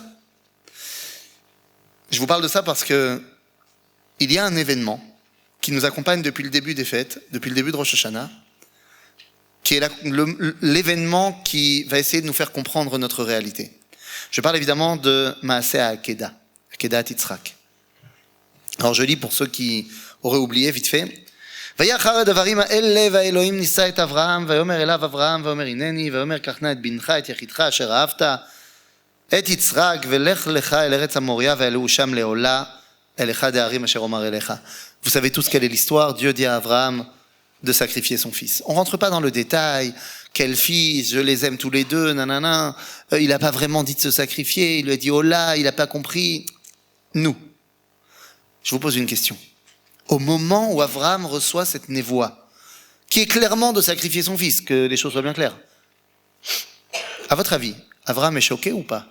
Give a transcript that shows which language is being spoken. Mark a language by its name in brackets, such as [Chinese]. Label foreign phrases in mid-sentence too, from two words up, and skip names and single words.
[French] Je vous parle de ça parce que il y a un événement qui nous accompagne depuis le début des fêtes, depuis le début de Rosh Hashanah, qui est l'événement qui va essayer de nous faire comprendre notre réalité. Je parle évidemment de [Hebrew] מעשה עקדה עקדת יצחק. [French] Alors je lis pour ceux qui auraient oublié vite fait. [Hebrew] ויחר הדברים האלה והאלוהים ניסה את אברהם ויאמר אליו אברהם ואומר הנני ויאמר קח נא את בנך את יחידך אשר אהבת את יצחק ולך לך אל ארץ המוריה ואלוהו שם לעולה אל אחד הערים אשר אומר אליך. [French] Vous savez tous quelle est l'histoire. Dieu dit à Abraham de sacrifier son fils. On rentre pas dans le détail. Quel fils, je les aime tous les deux, nanana. Il n'a pas vraiment dit de se sacrifier. Il lui a dit oh là, il n'a pas compris. Nous, je vous pose une question. Au moment où Abraham reçoit cette névoie, qui est clairement de sacrifier son fils, que les choses soient bien claires, à votre avis, Abraham est choqué ou pas?